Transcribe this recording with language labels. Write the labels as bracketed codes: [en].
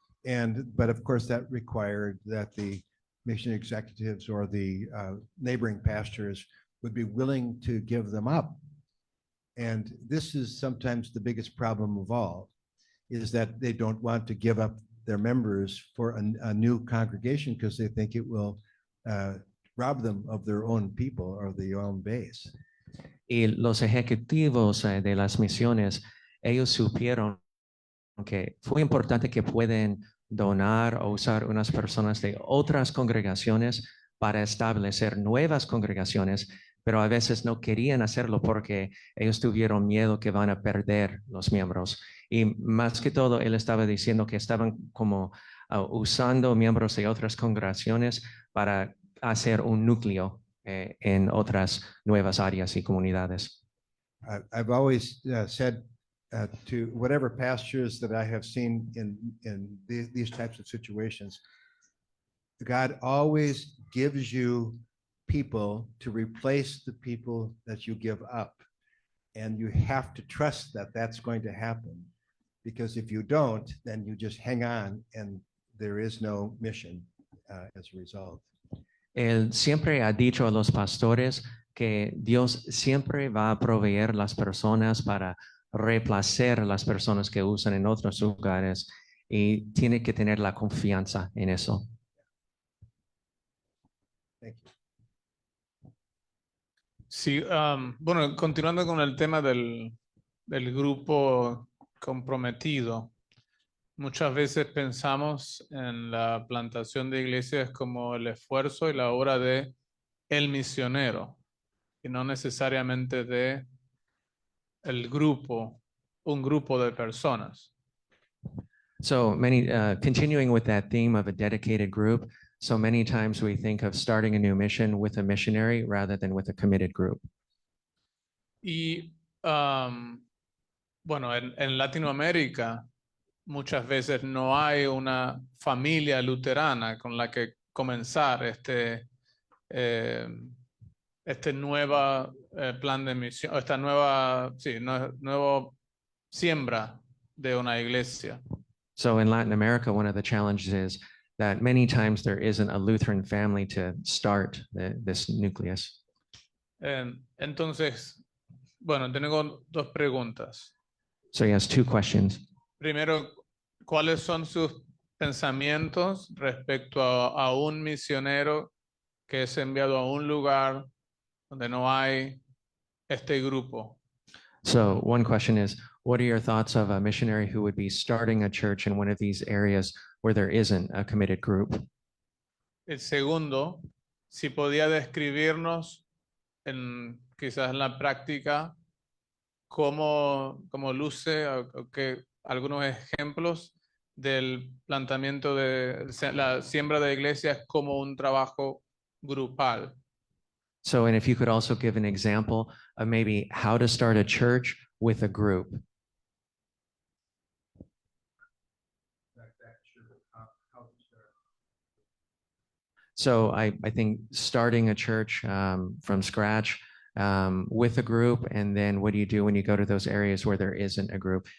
[en] But of course that required that the mission executives or the neighboring pastors would be willing to give them up. And this is sometimes the biggest problem of all, is that they don't want to give up their members for a new congregation because they think it will rob them of their own people or their own base. [es] Y los ejecutivos de las misiones, ellos supieron que fue importante que pueden donar o usar unas personas de otras congregaciones para establecer nuevas congregaciones, pero a veces no querían hacerlo porque ellos tuvieron miedo que van a perder los miembros. Y más que todo, él estaba diciendo que estaban como usando miembros de otras congregaciones para hacer un núcleo en otras nuevas áreas y comunidades. [en] I've always said to whatever pastors that I have seen in these types of situations, God always gives you people to replace the people that you give up. And you have to trust that that's going to happen. Because if you don't, then you just hang on and there is no mission as a result. [es] Él siempre ha dicho a los pastores que Dios siempre va a proveer las personas para reemplazar a las personas que usan en otros lugares y tiene que tener la confianza en eso. [en] Thank you. [es] Sí, bueno, continuando con el tema del grupo comprometido, muchas veces pensamos en la plantación de iglesias como el esfuerzo y la obra de el misionero y no necesariamente de el grupo, un grupo de personas. [en] So many, continuing with that theme of a dedicated group, so many times we think of starting a new mission with a missionary rather than with a committed group. [es] Y bueno, en Latinoamérica muchas veces no hay una familia luterana con la que comenzar este nueva plan de misión, esta nueva, sí, nuevo siembra de una iglesia. [en] So in Latin America, one of the challenges is that many times there isn't a Lutheran family to start this nucleus. [es] Entonces, bueno, tengo dos preguntas. [en] So he has two questions. [es] Primero, ¿cuáles son sus pensamientos respecto a un misionero que es enviado a un lugar donde no hay este grupo? [en] So one question is, what are your thoughts of a missionary who would be starting a church in one of these areas where there isn't a committed group? [es] El segundo, si podía describirnos quizás en la práctica cómo luce o que algunos ejemplos del planteamiento de la siembra de iglesias como un trabajo grupal. [en] So, and if you could also give an example of maybe how to start a church with a group. So I think starting a church from scratch with a group, and then what do you do when you go to those areas where there isn't a group?